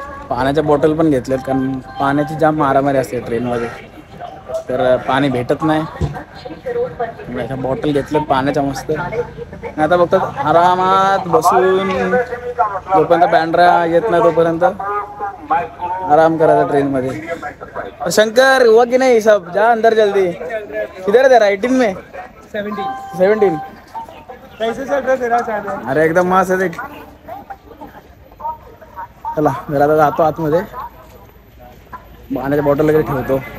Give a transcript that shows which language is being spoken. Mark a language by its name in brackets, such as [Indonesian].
[Marathi] पाण्याच्या बॉटल पण घेतल्यात, कारण पाण्याची जाम मारामारी असते ट्रेनमध्ये. तर पाणी भेटत नाही. बॉटल घेतलं पाण्याच्या मस्त. आता बघतात आरामात बसून जोपर्यंत बँड्रा येत नाही तोपर्यंत आराम करायचा ट्रेनमध्ये. [Hindi] शंकर हुआ की नहीं सब, जा अंदर जल्दी. किधर दे रहा 18 में 17 कैसे चल रहा तेरा. [Marathi] अरे एकदम मस्त आहे. चला जरा आता जातो आतमध्ये, पाण्याच्या बॉटल वगैरे ठेवतो.